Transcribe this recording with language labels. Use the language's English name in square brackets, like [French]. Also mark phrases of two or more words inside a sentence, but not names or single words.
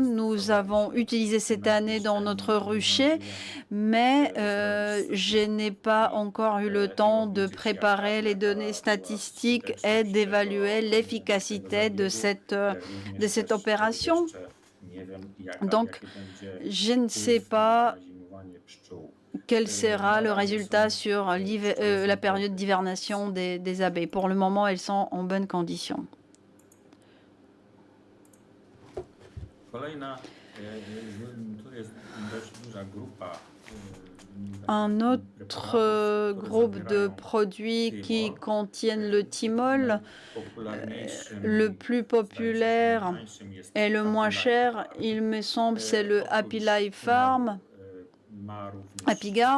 [French] Nous avons utilisé cette année dans notre rucher, mais je n'ai pas encore eu le temps de préparer les données statistiques et d'évaluer l'efficacité de cette opération. Donc, je ne sais pas quel sera le résultat sur la période d'hivernation des abeilles. Pour le moment, elles sont en bonne condition. [Polish] Kolejna, tu jest dość duża grupa [French] Un autre groupe de produits qui contiennent le thymol, le plus populaire et le moins cher, il me semble, c'est le Happy Life Farm, HappyGuard.